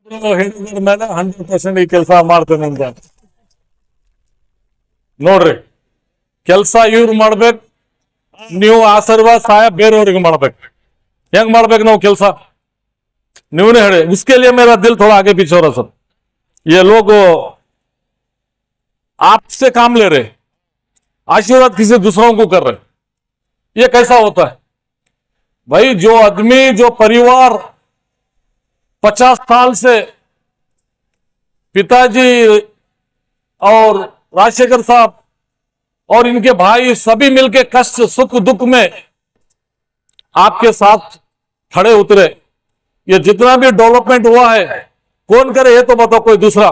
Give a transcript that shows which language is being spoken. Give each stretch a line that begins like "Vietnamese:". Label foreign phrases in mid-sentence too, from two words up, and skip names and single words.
Kannada: ಹೇಳಿದ್ರ ಮೇಲೆ 100% ಈ ಕೆಲಸ ಮಾಡ್ತೇನೆ ಅಂತ ನೋಡ್ರಿ. ಕೆಲಸ ಇವ್ರು ಮಾಡ್ಬೇಕು, ನೀವು ಆಶೀರ್ವಾದ ಸಹಾಯ ಬೇರೆಯವ್ರಿಗೆ ಮಾಡ್ಬೇಕು. ಹೆಂಗ್ ಮಾಡ್ಬೇಕು ನಾವು ಕೆಲಸ ನೀವೇ ಹೇಳಿ.
Hindi: उसके लिए मेरा दिल थोड़ा आगे पीछे हो रहा सर. ये लोग आपसे काम ले रहे, आशीर्वाद किसी दूसरों को कर रहे, ये कैसा होता है भाई? जो आदमी, जो परिवार 50 साल से पिताजी और राजशेखर साहब और इनके भाई सभी मिलके कष्ट सुख दुख में आपके साथ खड़े उतरे, ये जितना भी डेवलपमेंट हुआ है कौन करे ये तो बताओ कोई दूसरा?